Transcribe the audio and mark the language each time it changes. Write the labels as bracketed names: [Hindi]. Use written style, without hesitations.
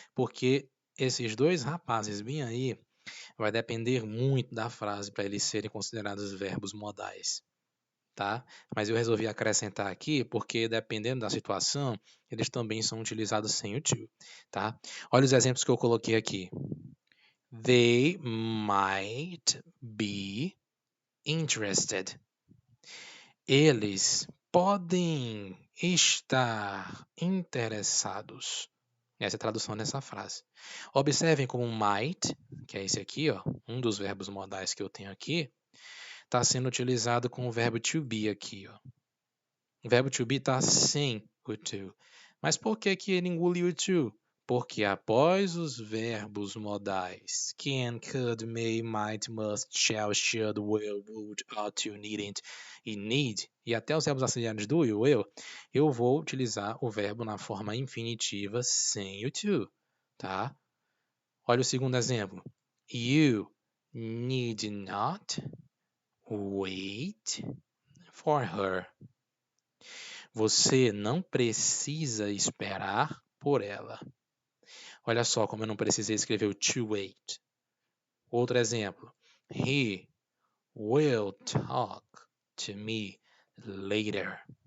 [Portuguese] Porque esses 2 rapazes bem aí vai depender muito da frase para eles serem considerados verbos modais, tá? Mas eu resolvi acrescentar aqui porque dependendo da situação, eles também são utilizados sem o to, tá? Olha os exemplos que eu coloquei aqui. [English] They might be interested. [Portuguese] Eles podem estar interessados. Essa é a tradução dessa frase. Observem como might, que é esse aqui, ó, um dos verbos modais que eu tenho aqui, está sendo utilizado com o verbo to be aqui. Ó. O verbo to be está sem o to. Mas por que, que ele engoliu o to? Porque após os verbos modais can, could, may, might, must, shall, should, will, would, ought to, needn't e need, e até os verbos auxiliares do e will, eu vou utilizar o verbo na forma infinitiva sem o to, tá? Olha o segundo exemplo. [English] You need not wait for her. [Portuguese] Você não precisa esperar por ela. Olha só como eu não precisei escrever o to wait. Outro exemplo. [English] He will talk to me later.